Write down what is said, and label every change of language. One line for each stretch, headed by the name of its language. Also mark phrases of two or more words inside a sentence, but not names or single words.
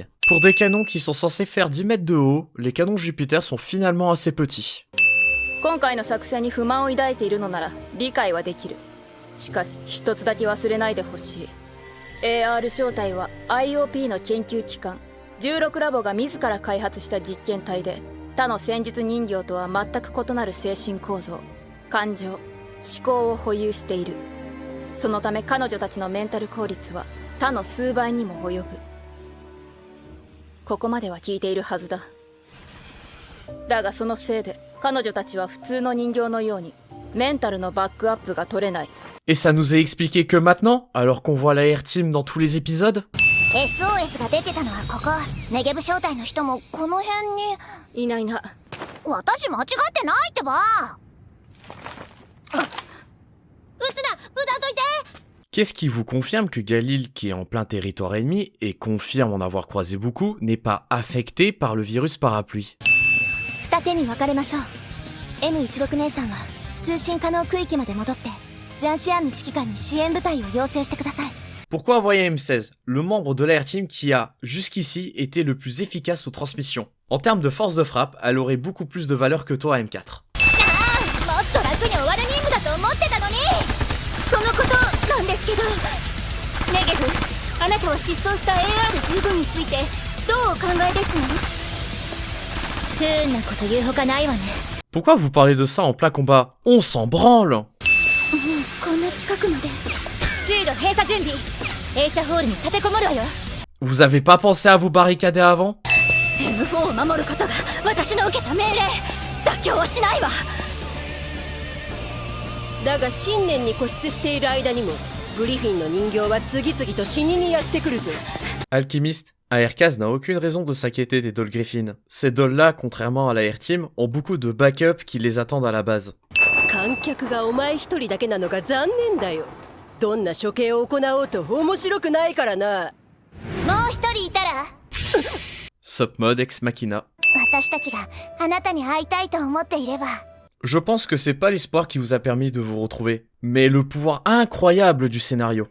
French: Pour des canons qui sont censés faire 10 mètres de haut, les canons Jupiter sont finalement assez petits.
Japanese: 今回の作戦に不満を抱いているのなら理解はできる。しかし一つだけ忘れないでほしい。AR 正体は IOP の研究機関16ラボが自ら開発した実験体で、他の戦術人形とは全く異なる精神構造、感情、思考を保有している。そのため彼女たちのメンタル効率は他の数倍にも及ぶ。ここまでは聞いているはずだ。だがそのせいで彼女たちは普通の人形のようにメンタルのバックアップが取れない。
French: Et ça nous est expliqué que maintenant, alors qu'on voit la Air Team dans tous les épisodes?
Japanese: SOS が出てたのはここ。ネゲブ正体の人もこの辺にいないな。私間違ってないってば。撃つな、無駄どいて。
French: Qu'est-ce qui vous confirme que Galil, qui est en plein territoire ennemi, et confirme en avoir croisé beaucoup, n'est pas affecté par le virus parapluie?
Japanese: 二手に分かれましょう。 M16 姉さんは通信可能区域まで戻ってジャンシアンの指揮官に支援部隊を要請してください。
French: Pourquoi envoyer M16, le membre de l'Air Team qui a, jusqu'ici, été le plus efficace aux transmissions? En termes de force de frappe, elle aurait beaucoup plus de valeur que toi, M4.
Japanese: もっと楽に終わる任務だと思ってたのに。そのことなんですけど、ネゲフ、あなたは失踪した AR15 についてどうお考えですの？不運なこと言うほかないわね。
French: Pourquoi vous parlez de ça en plein combat? On s'en branle!
Japanese: こんな近くまで。通路閉鎖準備。映写ホールに立てこもるわよ。
French: Vous avez pas pensé à vous barricader avant?
Japanese: M4 を守ることが私の受けた命令。妥協はしないわ。だが新年に固執している間にもグリフィンの人形は次々と死ににやってくるぞ。
French: Alchimiste, ARKaz n'a aucune raison de s'inquiéter des dolls Griffin. Ces dolls-là, contrairement à la Air Team, ont beaucoup de backup qui les attendent à la base.
Japanese: 観客がお前一人だけなのが残念だよ。どんな処刑を行おうと面白くないからな。もう一人いたら
Latin: Submode ex machina.
Japanese: 私たちがあなたに会いたいと思っていれば。
French: Je pense que c'est pas l'espoir qui vous a permis de vous retrouver, mais le pouvoir incroyable du scénario.